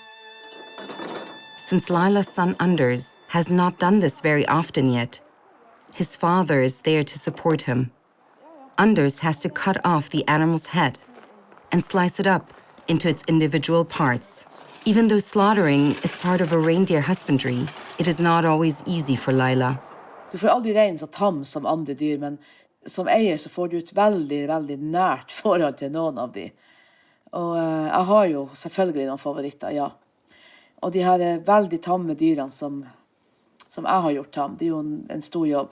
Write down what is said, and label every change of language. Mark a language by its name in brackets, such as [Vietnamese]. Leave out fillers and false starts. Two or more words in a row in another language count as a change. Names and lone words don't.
[English] Since Lila's son Anders has not done this very often yet, his father is there to support him. Anders has to cut off the animal's head and slice it up into its individual parts. Even though slaughtering is part of a reindeer husbandry, it is not always easy for Lila. [Norwegian] Du får aldri rein så tam som andre dyr, men som eier så får du et veldig, veldig nært forhold til noen av de. Og jeg har jo selvfølgelig noen favoritter, ja. Og de her veldig tamme dyrene som jeg har gjort tam, det er jo en stor jobb.